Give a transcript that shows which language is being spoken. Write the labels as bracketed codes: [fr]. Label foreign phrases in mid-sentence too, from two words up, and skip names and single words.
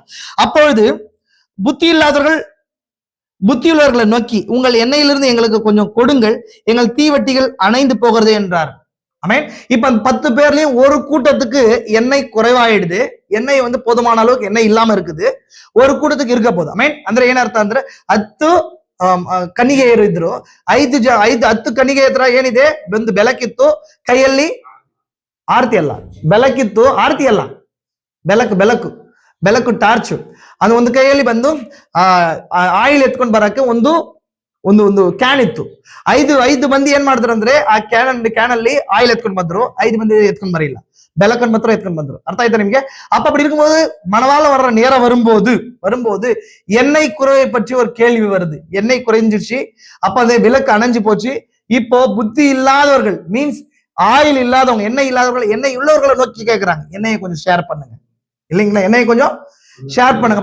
[ta] அப்பொழுது புத்தியுள்ளவர்களை நோக்கி, உங்கள் எண்ணெயிலிருந்து எங்களுக்கு கொஞ்சம் கொடுங்கள், எங்கள் தீவட்டிகள் அணைந்து போகிறது என்றார். ஆமென். இப்ப அந்த 10 பேர்லயும் ஒரு கூட்டத்துக்கு எண்ணெய் குறைவாயிடுது. எண்ணெய் போதுமான அளவுக்கு எண்ணெய் இல்லாம இருக்குது. ஒரு கூட்டத்துக்கு இருக்க போகுது. [kn] ಆಮೇನ್. ಅಂದ್ರೆ ಏನರ್ಥ ಅಂದ್ರೆ 10 ಕನ್ನಿಗೆಯರು ಇದ್ರು. 10 ಕನ್ನಿಗೆಯರ ಏನಿದೆ, ಒಂದು ಬೆಳಕಿತ್ತು ಕೈಯಲ್ಲಿ, ಆರತಿ ಅಲ್ಲ ಬೆಳಕಿತ್ತು, ಆರತಿ ಅಲ್ಲ ಬೆಳಕು ಟಾರ್ಚ್. ಅದು ಒಂದು ಕೈಯಲ್ಲಿ ಬಂದು ಆಯಿಲ್ ಎತ್ಕೊಂಡು ಬರಕ್ಕೆ ಒಂದು ಕ್ಯಾನ್ ಇತ್ತು. 5 ಮಂದಿ ಏನ್ ಮಾಡಿದ್ರು ಅಂದ್ರೆ ಆ ಕ್ಯಾನ್ ಅಲ್ಲಿ ಆಯಿಲ್ ಎತ್ಕೊಂಡು ಬಂದ್ರು. 5 ಮಂದಿ ಎತ್ಕೊಂಡ್ ಬರಿಲ್ಲ, ಬೆಳಕನ್ ಮಾತ್ರ ಎತ್ಕೊಂಡ್ ಬಂದ್ರು. ಅರ್ಥ ಆಯ್ತಾ ನಿಮ್ಗೆ? [ta] அப்ப அப்படி இருக்கும்போது மணவாள வர்ற நேரம் வரும்போது எண்ணெய் குறைவை பற்றி ஒரு கேள்வி வருது. எண்ணெய் குறைஞ்சிருச்சு. அப்ப அந்த விளக்கு அணைஞ்சு போச்சு. இப்போ புத்தி இல்லாதவர்கள், [en] means oil [ta] இல்லாதவங்க, எண்ணெய் இல்லாதவர்கள் எண்ணெய் உள்ளவர்களை நோக்கி கேட்கிறாங்க, எண்ணெயை கொஞ்சம் ஷேர் பண்ணுங்க இல்லைங்களா, எண்ணெயை கொஞ்சம் ஷேர் பண்ணுங்க.